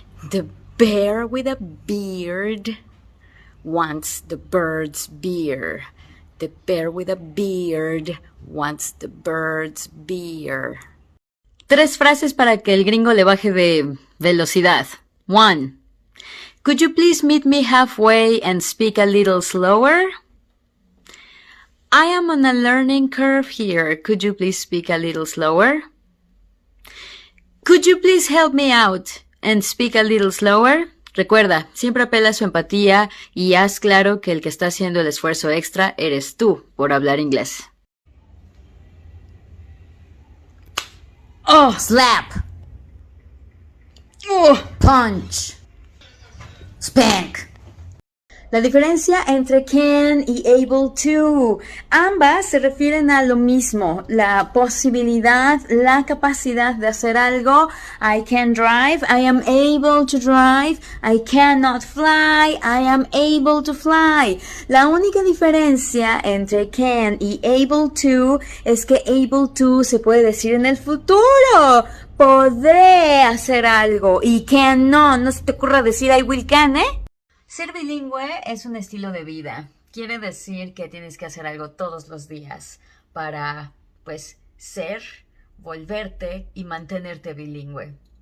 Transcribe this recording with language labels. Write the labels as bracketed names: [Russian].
[English] The bear with a beard wants the bird's beer. The bear with a beard wants the bird's beer. [Spanish] 3 frases para que el gringo le baje de velocidad. 1. [English] Could you please meet me halfway and speak a little slower? I am on a learning curve here. Could you please speak a little slower? Could you please help me out and speak a little slower? [Spanish] Recuerda, siempre apela a su empatía y haz claro que el que está haciendo el esfuerzo extra eres tú por hablar inglés. [English] Oh, slap. Oh. Punch. Spank. [Spanish] La diferencia entre can y able to, ambas se refieren a lo mismo, la posibilidad, la capacidad de hacer algo. [English] I can drive, I am able to drive. I cannot fly, I am able to fly. [Spanish] La única diferencia entre can y able to es que able to se puede decir en el futuro. Podré hacer algo, y can no se te ocurra decir [English] I will can, [Spanish] ¿eh? Ser bilingüe es un estilo de vida. Quiere decir que tienes que hacer algo todos los días para, pues, ser, volverte y mantenerte bilingüe.